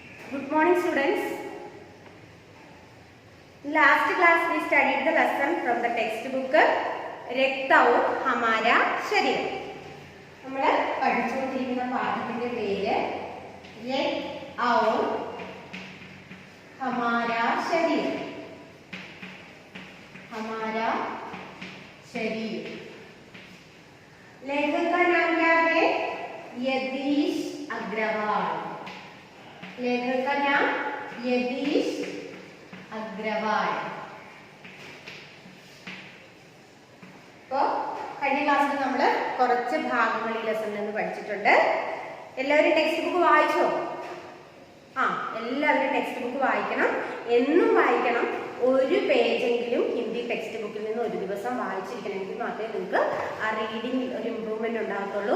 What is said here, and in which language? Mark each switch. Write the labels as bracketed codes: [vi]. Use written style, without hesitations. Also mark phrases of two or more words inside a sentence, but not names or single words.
[en] Good morning, students. In last class we studied the lesson from the textbook രക്ത ഔർ ഹമാര ശരീരം. [ml] നമ്മൾ പഠിച്ചുകൊണ്ടിരിക്കുന്ന പാഠത്തിന്റെ പേര് രക്ത ഔർ ഹമാര ശരീരം. [hi] हमारा शरीर. लेखक का नाम क्या है? यतीश अग्रवाल. लेखक का नाम यतीश अग्रवाल. [ml] അപ്പോൾ കഴിഞ്ഞ ക്ലാസ്സിൽ നമ്മൾ കുറച്ച് ഭാഗങ്ങൾ ഈ ലെസണിൽ നിന്ന് പഠിച്ചിട്ടുണ്ട്. എല്ലാവരും ടെക്സ്റ്റ് ബുക്ക് വായിച്ചോ? എല്ലാവരും ടെക്സ്റ്റ് ബുക്ക് വായിക്കണം. എന്നും വായിക്കണം. ഒരു പേജെങ്കിലും ഹിന്ദി ടെക്സ്റ്റ് ബുക്കിൽ നിന്ന് ഒരു ദിവസം വായിച്ചിരിക്കണമെങ്കിൽ മാത്രമേ നിങ്ങൾക്ക് ആ റീഡിംഗ് ഒരു ഇമ്പ്രൂവ്മെന്റ് ഉണ്ടാകത്തുള്ളൂ.